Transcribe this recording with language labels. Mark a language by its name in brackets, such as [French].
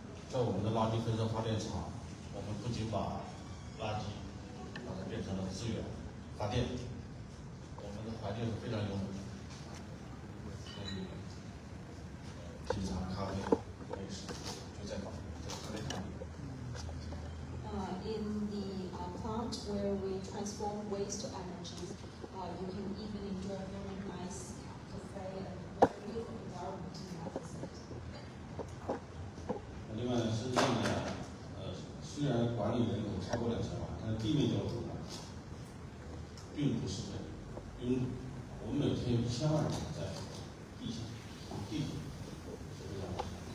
[Chinese] 在我们的垃圾分烧发电厂，我们不仅把垃圾把它变成了资源发电，我们的环境是非常优美的，可以品尝咖啡、美食，就在咖啡厂里。 [English] In the plant where we transform waste to energy, you can even enjoy very nice cafe and very beautiful environment in that facility. [Chinese] 另外呢，深圳呢，虽然管理人口超过2000万，但是地面交通呢，并不是很拥堵。我们每天有1000万人在地下、地铁是非常多。